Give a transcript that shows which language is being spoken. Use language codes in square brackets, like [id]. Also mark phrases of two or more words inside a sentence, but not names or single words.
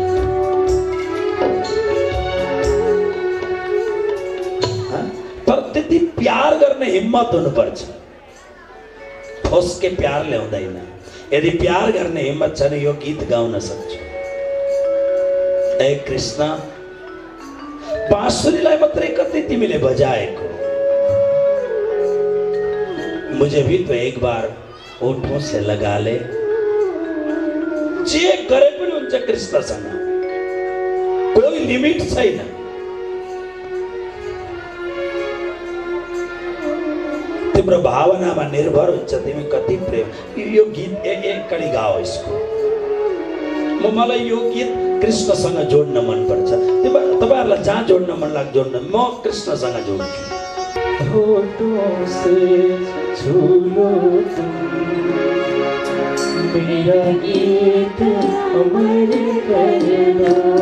[ne] तर त्यति प्यार गर्ने हिम्मत हुनुपर्छ, ठोसके प्यार ल्याउँदैन। यदि प्यार गर्ने हिम्मत छ भने यो गीत गाउन सक्छौ। ए कृष्ण, बाँसुरीलाई मात्रै कति तिमीले बजाएको, [hi] मुझे भी तो एक बार ओठों से लगा ले। [ne] जे करे पनि हुन्छ कृष्णसँग, कोही लिमिट छैन। तिम्रो भावनामा निर्भर हुन्छ तिमी कति प्रेम। यो गीत एक कडी गाओ यसको। मलाई यो गीत कृष्णसँग जोड्न मन पर्छ। तपाईहरुलाई जहाँ जोड्न मन लाग्छ जोड्न, म कृष्णसँग जोड्छु। [hi] होठों से छू लो तुम, मेरा गीत अमर कर दो।